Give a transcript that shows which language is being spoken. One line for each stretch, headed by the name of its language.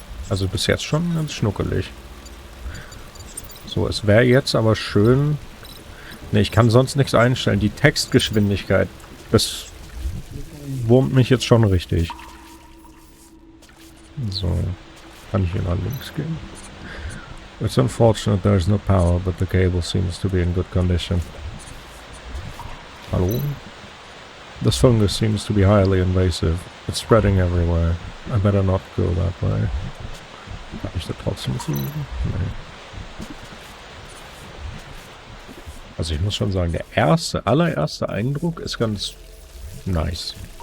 German: Also bis jetzt schon ganz schnuckelig. So, es wäre jetzt aber schön... Ne, ich kann sonst nichts einstellen. Die Textgeschwindigkeit, das wurmt mich jetzt schon richtig. So, kann ich hier nach links gehen?
English: It's unfortunate there's no power, but the cable seems to be in good condition. Hallo? This fungus seems to be highly invasive. It's spreading everywhere. I better not go that way.
German: Kann ich da trotzdem fliegen? Nee. Also ich muss schon sagen, der allererste Eindruck ist ganz nice.